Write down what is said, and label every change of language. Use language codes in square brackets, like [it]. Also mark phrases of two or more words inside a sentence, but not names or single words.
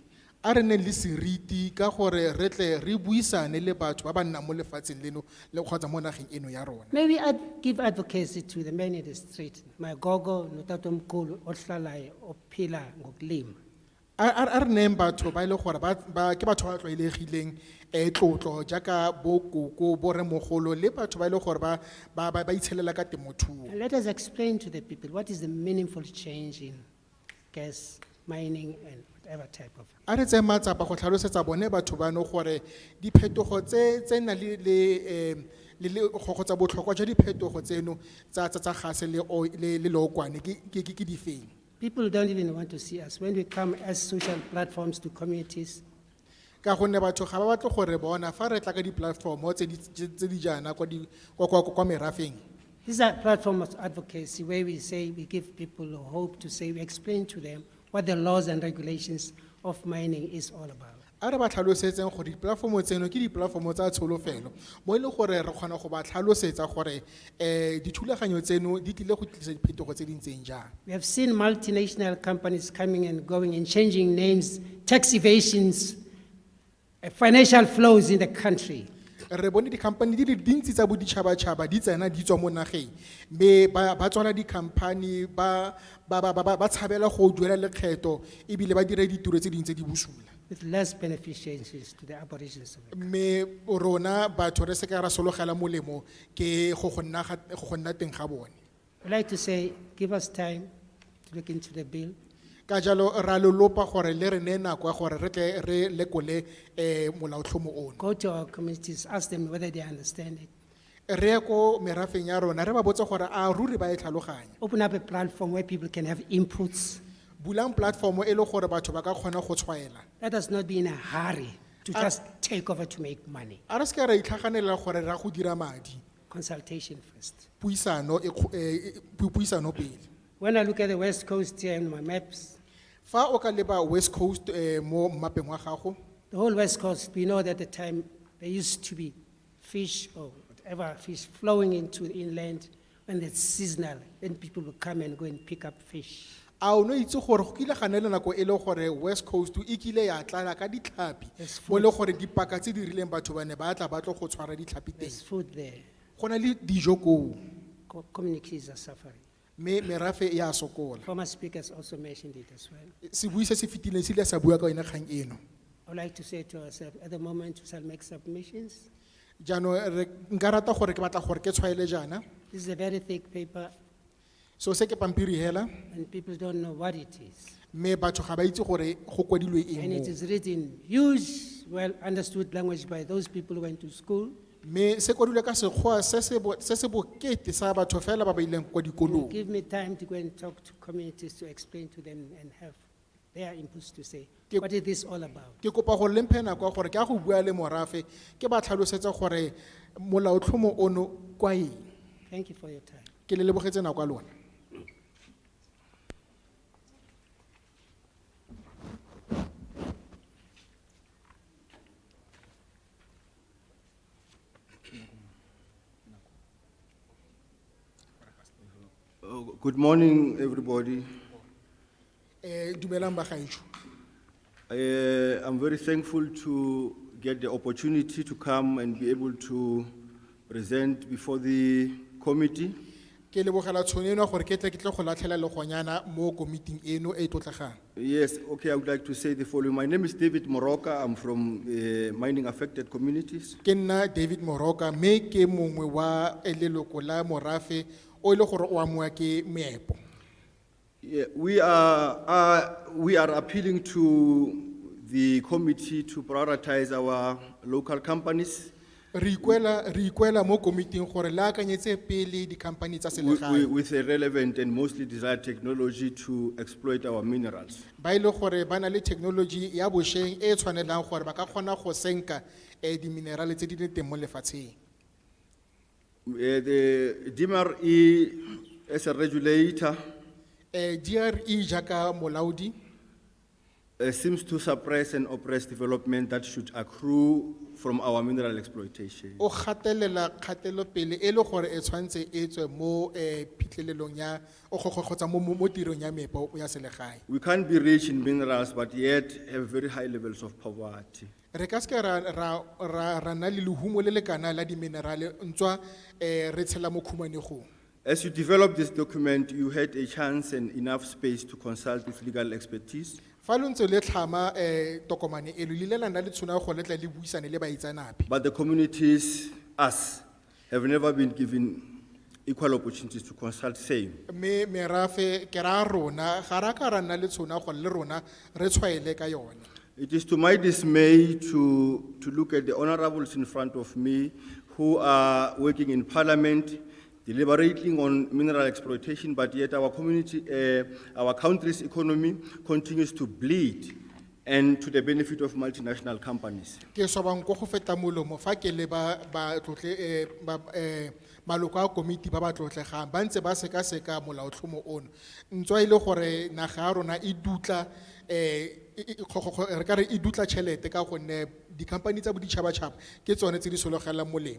[tn] A re ne le seriti ka gore re tle re buisane le batho ba ba nnang mo lefatsheng leno le kgotsa mo nageng eno ya rona. [en] Maybe I'd give advocacy to the men in the street. [zu] My gogo, notatomkhulu, ohlalayo, ophila ngokulima. [tn] A re neng batho ba ile gore ba ke batho ba tlwaelegileng tlotlo jaaka bo koko bo re mogolo le batho ba ile gore ba itshelela ka temothuo. [en] And let us explain to the people what is the meaningful change in gas mining and whatever type of. [tn] A re tse matsapa go tlhalosetsa bone batho ba no gore diphetogo tse na le le go kgotsa botlhokwa jwa diphetogo tseno tsa gas le leokwane ke difeng. [en] People don't even want to see us when we come as social platforms to communities. [tn] Ka gonne batho ga ba batle gore bona fa re tla ka di-platform tse di jaana kwa merafeng. [en] These are platforms of advocacy where we say, we give people hope to say, we explain to them what the laws and regulations of mining is all about. [tn] A re ba tlhalosetseng gore di-platform tseno ke di-platform tsa tsholofelo mo e leng gore re kgona go ba tlhalosetsa gore dithulaganyo tseno di tlile go tlisa diphetogo tse di ntseng jang. [en] We have seen multinational companies coming and going and changing names, tax evasions, financial flows in the country. [tn] Re bone di-company di le dintsi tsa boditšhabatšhaba di tsena di tswa mo nageng mme ba tswala di-company ba tshabela go duela lekgetho ebile ba dira ditiro tse dingwe tse di bosula. [en] With less beneficiaries to the aborigines of the [tn] Mme rona batho re se ka ra sologela molemo ke go nna teng ga bone. [en] I'd like to say, give us time to look into the bill. [tn] Ka jalo ra lolopa gore le re ne nako ya gore re tle re lekole molaotlhomo ono. [en] Go to our communities, ask them whether they understand it. [tn] Re ko merafeng ya rona re ba botse gore a ruri ba e tlhaloganya. [en] Open up a platform where people can have inputs. [tn] Bulang platform e le gore batho ba ka kgona go tshwaela. [en] Let us not be in a hurry to just take over to make money. [tn] A re se ka ra itlhaganela gore ra go dira madi. [en] Consultation first. [tn] Puisano pele. [en] When I look at the West Coast here in my maps, [tn] Fa o ka leba West Coast mo mapeng wa gago, [en] the whole West Coast, we know that the time there used to be fish or whatever fish flowing into the inland when it's seasonal, then people would come and go and pick up fish. [tn] a o no itse gore go kile ga nela nako e le gore West Coast e kile ya tlala ka ditlhapi mo le gore dipaka tse di rileng batho ba ne ba tla ba tlo go tshwara ditlhapi teng. [en] There's food there. [tn] Go na le dijo koo [en] Communities are suffering. [tn] mme merafe e a sokola. [en] Former speakers also mentioned it as well. [tn] Sebui se se fetileng se ile sa bua ka yone kgang eno. [en] I would like to say to ourselves, at the moment, we shall make submissions. [tn] Jaanong nka rata gore ke batla gore ke tshwaele jaana. [en] This is a very thick paper, [tn] So se ke pampiri hela [en] and people don't know what it is. [tn] mme batho ga ba itse gore go kwadilwe eng [en] And it [tn] mo. [en] is written, huge, well understood language by those people who went to school. [tn] Mme se kwadilwe ka sekgowa se se bokete sa batho fela ba ba ileng kwa dikolong. [en] Give me time to go and talk to communities to explain to them and have their inputs to say, [tn] Ke- [en] what is this all about? [tn] Ke kopa gore le mphe nako ya gore ke a go bua le morafe ke ba tlhalosetsa gore molaotlhomo ono kwa eng. [en] Thank you for your time. [tn] Ke le lebogetse nako ya lona. [en] Good morning, everybody. [tn] Dumelang bagaetsho. [en] I'm very thankful to get the opportunity to come and be able to present before the committee. [tn] Ke lebogela tšhono eno gore ke tle go latlhela legonyana mo komiting eno e tlotlegang. [en] Yes, okay, I would like to say the following. My name is David Moroka. I'm from mining affected communities. [tn] Ke nna David Moroka mme ke mongwe wa leloko la morafe o ile gore o amoa ke meepo. [en] Yeah, we are appealing to the committee to prioritize our local companies [tn] Re ikwela mo komiting gore la akanyetse pele di-company tsa selegae [en] with a relevant and mostly desired technology to exploit our minerals. [tn] ba ile gore ba na le technology ya bošweng e tshwanelang gore ba ka kgona go senka di-minerale tse di leng teng mo lefatsheng. [en] The DMRE as a regulator [tn] DRE jaaka molaodi [en] seems to suppress and oppress development that should accrue from our mineral exploitation. [tn] o gatelela kgatelopele e le gore e tshwantse e tswe mo phitlhelelong ya kgotsa mo tirong ya meepo ya selegae. [en] We can't be rich in minerals but yet have very high levels of poverty. [tn] Re ka se ke ra na le lehumo le lekana la di-minerale ntswa re tshela mo khumanegong. [en] As you develop this document, you had a chance and enough space to consult with legal expertise. [tn] Fa lo ntse le tlhama tokomane eno le ile la nna le tšhono ya gore le tle le buisane le baitsanape. [en] But the communities, us, have never been given equal opportunities to consult same. [tn] Mme merafe ke ra rona ga ra ka ra nna le tšhono ya gore le rona re tshwaele ka yone. [en] It is to my dismay to look at the honorables in front of me who are working in parliament, deliberating on mineral exploitation, but yet our community, our country's economy continues to bleed and to the benefit of multinational companies. [tn] Ke sobang go go feta molomo fa ke le ba tlotle maloko a komiti ba tlotlegang ba ntse ba seka molaotlhomo ono ntswa ile gore naga ya rona e dutla re ka re e dutla tšhelete ka gonne di-company tsa boditšhabatšhaba ke tsone tse di sologelang molemo.